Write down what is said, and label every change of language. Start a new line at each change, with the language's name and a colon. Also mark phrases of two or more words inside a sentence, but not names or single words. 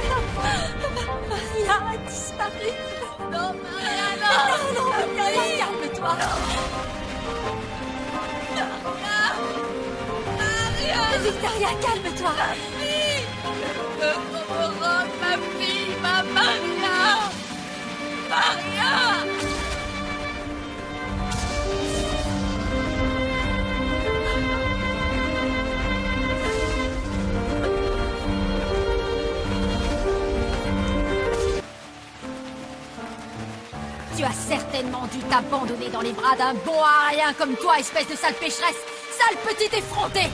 French: Maria a disparu. Non, Maria, non. Non, Maria, calme-toi. Maria. Victoria, calme-toi. Ma fille. Ma fille, ma Maria. Maria. Tu as certainement dû t'abandonner dans les bras d'un bon à rien comme toi, espèce de sale pécheresse, sale petite effrontée.